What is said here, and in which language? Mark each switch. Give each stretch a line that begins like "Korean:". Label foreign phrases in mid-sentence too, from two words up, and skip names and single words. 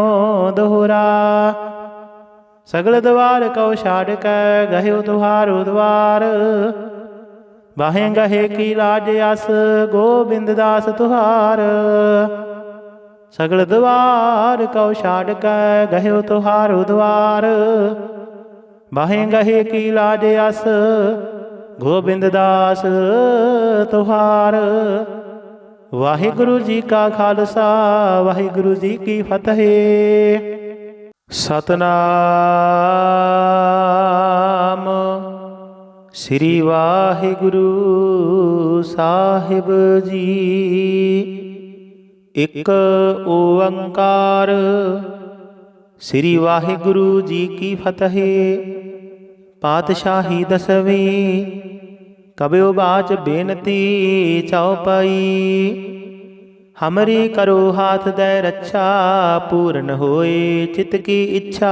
Braj: दोहरा सगल द्वार कौ छाड़ कै, गहे तुहारो द्वार। बाहें गहे की लाज अस, गोबिंद दास तुहार। सगल द्वार कौ छाड़ कै, गहे तुहारो द्वार। बाहें गहे की लाज अस, गोबिंद दास तुहार।
Punjabi: ਵਾਹਿਗੁਰੂ ਜੀ ਕਾ ਖ਼ਾਲਸਾ, ਵਾਹਿਗੁਰੂ ਜੀ ਕੀ ਫ਼ਤਿਹ। ਸਤਿਨਾਮ ਸ੍ਰੀ ਵਾਹਿਗੁਰੂ ਸਾਹਿਬ ਜੀ। ਇੱਕ ਓਅੰਕਾਰ ਸ੍ਰੀ ਵਾਹਿਗੁਰੂ ਜੀ ਕੀ ਫ਼ਤਿਹ।
Braj: पातशाही 10वीं कबियो बाच बेनती चौपाई। हमरी करो हाथ दे रक्षा, पूर्ण होए चित्त की इच्छा।